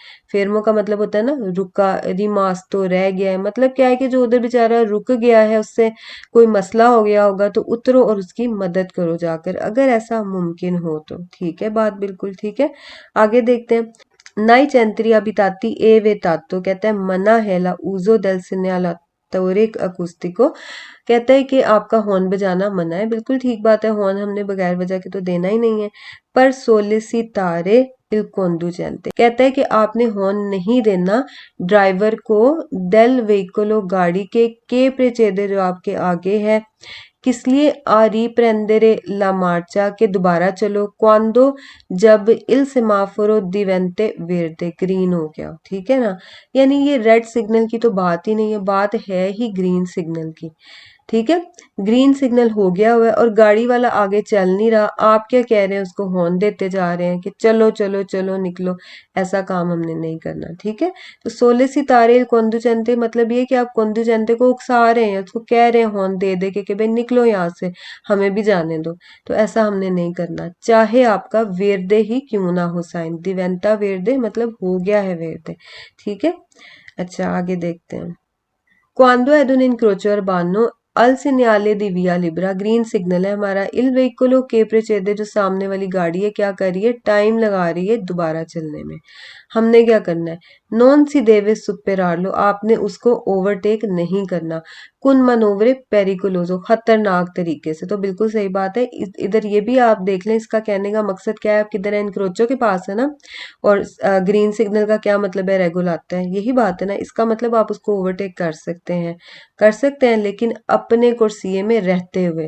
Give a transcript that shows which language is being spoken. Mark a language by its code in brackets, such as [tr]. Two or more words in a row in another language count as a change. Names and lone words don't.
[ur] فیرمو کا مطلب ہوتا ہے نا رکا، ریماستو رہ گیا ہے مطلب کیا ہے کہ جو ادھر بے چارہ رک گیا ہے، اس سے کوئی مسئلہ ہو گیا ہوگا، تو اترو اور اس کی مدد کرو جا کر، اگر ایسا ممکن ہو تو. ٹھیک ہے، بات بالکل ٹھیک ہے. آگے دیکھتے ہیں. [it] nei centri abitati è vietato, [ur] کہتا ہے منع ہے [it] l'uso del segnale torico acustico, [ur] کہتا ہے کہ آپ کا ہارن بجانا منع ہے. بالکل ٹھیک بات ہے، ہارن ہم نے بغیر وجہ کے تو دینا ہی نہیں ہے. [it] per sollecitare il conducente, [ur] کہتا ہے کہ آپ نے ہارن نہیں دینا ڈرائیور کو del veicolo, گاڑی [it] che precede, [ur] جو آپ کے آگے ہے، کس لیے, [it] a riprendere la marcia, [ur] کہ دوبارہ چلو, [it] quando, जब il semaforo divente verde, [ur] گرین ہو گیا. ٹھیک ہے نا، یعنی یہ [en] red signal [ur] کی تو بات ہی نہیں ہے، بات ہے ہی [en] green signal [ur] کی. ٹھیک ہے, [en] green signal [ur] ہو گیا ہوا ہے اور گاڑی والا آگے چل نہیں رہا، آپ کیا کہہ رہے ہیں، اس کو ہارن دیتے جا رہے ہیں کہ چلو چلو چلو نکلو. ایسا کام ہم نے نہیں کرنا. ٹھیک ہے، تو [it] sollecitare conducente, [ur] مطلب یہ کہ آپ کونڈوچنتے کو اکسا رہے ہیں، اس کو کہہ رہے ہیں ہارن دے دے کے بھائی نکلو یہاں سے، ہمیں بھی جانے دو. تو ایسا ہم نے نہیں کرنا، چاہے آپ کا ویردے ہی کیوں نہ ہو سائن, [it] diventa verde [ur] مطلب ہو گیا ہے ویردے. ٹھیک ہے، اچھا آگے دیکھتے ہیں. [it] Quando ad un incrocio urbano al segnale di via libera, [en] green signal [ur] ہے ہمارا, [it] il veicolo che precede, [ur] جو سامنے والی گاڑی ہے کیا کر رہی ہے، ٹائم لگا رہی ہے دوبارہ چلنے میں. ہم نے کیا کرنا ہے, [it] non si deve superarlo, [ur] آپ نے اس کو اوورٹیک نہیں کرنا. [it] con manovre pericoloso, [ur] خطرناک طریقے سے، تو بالکل صحیح بات ہے. ادھر یہ بھی آپ دیکھ لیں، اس کا کہنے کا مقصد کیا ہے، آپ کدھر ہے، انکروچو کے پاس ہے نا، اور [en] green signal [ur] کا کیا مطلب ہے، ریگولاتا ہے، یہی بات ہے نا. اس کا مطلب آپ اس کو اوورٹیک کر سکتے ہیں لیکن اپنے کورسیے میں رہتے ہوئے.